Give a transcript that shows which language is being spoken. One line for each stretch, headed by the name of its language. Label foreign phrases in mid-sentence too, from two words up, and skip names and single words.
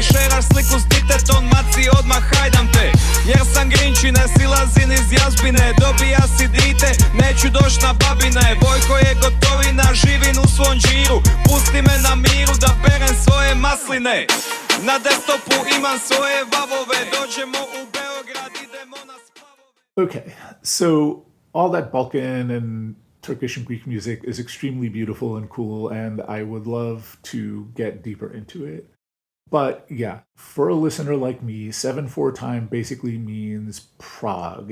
Croatian: Šeraš sliku s ditetom, maci odmah hajdam te. Jer sam grinči, ne silazim iz jazbine. Dobija si dite, neću doć na babine. Vojko je gotovina, živim u svom džiru. Pusti me na miru da berem svoje masline. Na desktopu imam svoje vavove. Dođemo u Beograd, idemo na splavove.
English: Okay, so all that Balkan and Turkish and Greek music is extremely beautiful and cool, and I would love to get deeper into it. But yeah, for a listener like me, 7/4 time basically means prog.